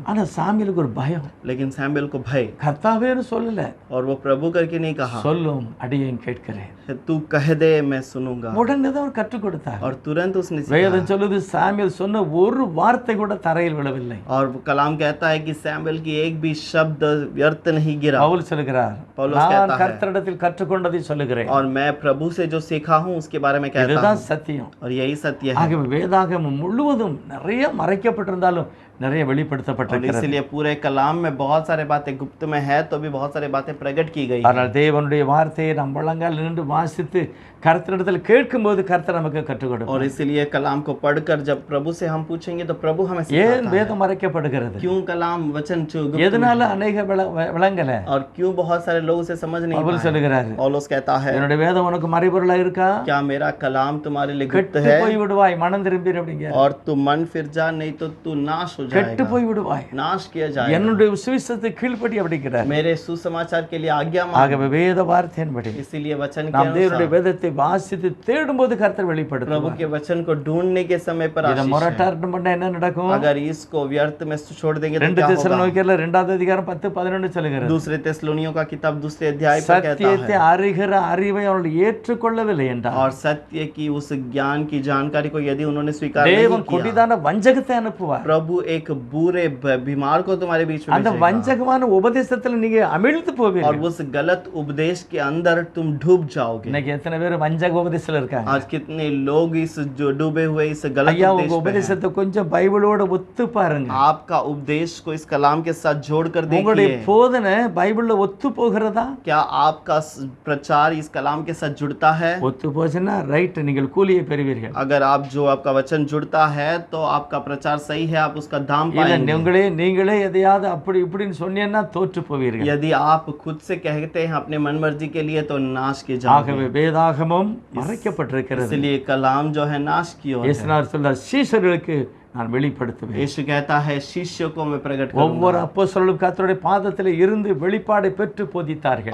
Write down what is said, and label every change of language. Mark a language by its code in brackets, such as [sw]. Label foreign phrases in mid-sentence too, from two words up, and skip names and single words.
[ta] ஆனா சாமுவேலுக்கு ஒரு பயம், [hi] लेकिन सैमुएल को भय, [ta] கர்த்தாவேன்னு சொல்லல, [hi] और वो प्रभु करके नहीं कहा, [ta] சொல்லும் அடியேன் கேட்கிறேன். [hi] तू कह दे मैं सुनूंगा। [ta] உடனே தான் அவர் கற்றுக் கொடுத்தார். [hi] और तुरंत उसने सिखाया। [ta] வேதம் சொல்லுது சாமுவேல் சொன்ன ஒரு வார்த்தை கூட தரையில் விழவில்லை. [hi] और कलाम कहता है कि सैमुएल की एक भी शब्द व्यर्थ नहीं गिरा। [ta] பவுல் சொல்கிறார், [hi] पौलुस [ta] நான் [hi] कहता है, [ta] கர்த்தரிடத்தில் கற்றுக்கொண்டதை சொல்லுகிறேன். [hi] और मैं प्रभु से जो सीखा हूँ उसके बारे में कहता [ta] இதுதான் [hi] हूँ। [ta] சத்தியம். [hi] और यही सत्य है। [ta] ஆகவே வேதாகமம் முழுவதும் நிறைய மறைக்கப்பட்டிருந்தாலும் நிறைய [hi] और [ta] வெளிப்படுத்தப்பட்டிருக்கிறது. [hi] इसलिए पूरे कलाम में बहुत सारे बातें गुप्त में है, तो भी बहुत सारी बातें प्रकट की गई। [ta] ஆனால் தேவனுடைய வார்த்தையை நம் முழங்கால் நின்று வாசித்து கர்த்தரிடத்தில் கேட்கும்போது கர்த்தர் நமக்கு கற்றுக் கொடுப்பார். [hi] और इसलिए कलाम को पढ़कर जब प्रभु से हम पूछेंगे तो प्रभु हमें [ta] ஏன் [hi] सिखाता है। [ta] வேதம் மறைக்கப்படுகிறது? [hi] क्यों कलाम वचन गुप्त में [ta] எதனால [hi] है? [ta] அநேக விளங்கல? [hi] और क्यों बहुत सारे लोग उसे समझ नहीं [ta] பவுல் [hi] पाए? [ta] சொல்லுகிறாரு, [hi] पौलुस कहता है, [ta] என்னுடைய வேதம் உனக்கு மறைபொருளா இருக்கா? [hi] क्या मेरा कलाम तुम्हारे लिए गुप्त [ta] கெட்டு [hi] है? [ta] போய் விடுவாய், மனம் திரும்பி அப்படிங்க. [hi] और तू मन फिर जा, नहीं तो तू नाश हो [ta] கெட்டு [hi] जाएगा, [ta] போய் விடுவாய். [hi] नाश किया जाएगा। [ta] என்னுடைய சுவிசேஷத்தை கீழ்ப்படி அப்படிங்கிறார். [hi] मेरे सुसमाचार के लिए आज्ञा मान। [ta] ஆகவே வேத வார்த்தையின்படி [hi] इसीलिए वचन के [ta] நாம் தேவனுடைய [hi] अनुसार [ta] வேதத்தை வாசித்து தேடும்போது கர்த்தர் [hi] प्रभु [ta] வெளிப்படுத்துவார். [hi] के वचन को ढूंढने के समय पर [ta] இத [hi] आशीष है। [ta] மொரட்டாட்டம் பண்ணா என்ன நடக்கும்? [hi] अगर इसको व्यर्थ में छोड़ देंगे तो [ta] ரெண்டு [hi] क्या होगा? [ta] தெசலோனிக்கேயர்ல 2வது அதிகாரம் 10-11 சொல்லுகிறது. [hi] दूसरे तेसलोनियों का किताब दूसरे अध्याय पर कहता [ta] சத்தியத்தை [hi] है, [ta] அறிகிற அறிவை அவர்கள் ஏற்றுக்கொள்ளவில்லை என்றார். [hi] और सत्य की उस ज्ञान की जानकारी को यदि उन्होंने स्वीकार [ta] தேவன் [hi] नहीं किया, [ta] கொடிதான வஞ்சகத்தை அனுப்புவார். [hi] प्रभु एक बुरे बीमार को तुम्हारे बीच में [ta] அந்த [hi] भेजेगा। [ta] வஞ்சகமான உபதேசத்துல நீங்க அமிழ்ந்து [hi] और [ta] போவீர்கள். [hi] उस गलत उपदेश के अंदर तुम डूब जाओगे। [ta] இன்னைக்கு எத்தனை பேர் வஞ்சக உபதேசத்துல இருக்காங்க? [hi] आज कितने लोग इस जो डूबे हुए इस गलत [ta] ஐயா உங்க [hi] उपदेश पे हैं। [ta] உபதேசத்தை கொஞ்சம் பைபிளோட ஒத்து பாருங்க. [hi] आपका उपदेश को इस कलाम के साथ जोड़कर [ta] உங்களுடைய [hi] देखिए, [ta] போதனை பைபிள்ல ஒத்து போகிறதா? [hi] क्या आपका प्रचार इस कलाम के साथ जुड़ता है? [ta] ஒத்து போச்சுன்னா ரைட், நீங்கள் கூலியை பெறுவீர்கள். [hi] अगर आप जो आपका वचन जुड़ता है तो आपका प्रचार सही है, आप उसका दाम [ta] இல்ல [hi] पाएंगे। [ta] நீங்களே எதையாவது அப்படி இப்படின்னு சொன்னீங்கன்னா தோற்று போவீர்கள். [hi] यदि आप खुद से कहते हैं अपने मन मर्जी के लिए तो नाश के जाओगे। [ta] ஆகவே வேதாகமம் மறைக்கப்பட்டிருக்கிறது. [hi] इसलिए कलाम जो है नाश की ओर है। [ta] இயேசுநாதர் சொல்றார், சீஷர்களுக்கு நான் வெளிப்படுத்துவேன். [hi] यीशु कहता है शिष्यों को मैं प्रकट करूंगा। [ta] ஒவ்வொரு அப்போஸ்தலரும் கர்த்தருடைய பாதத்தில் இருந்து வெளிப்பாடை பெற்று போதித்தார்கள்.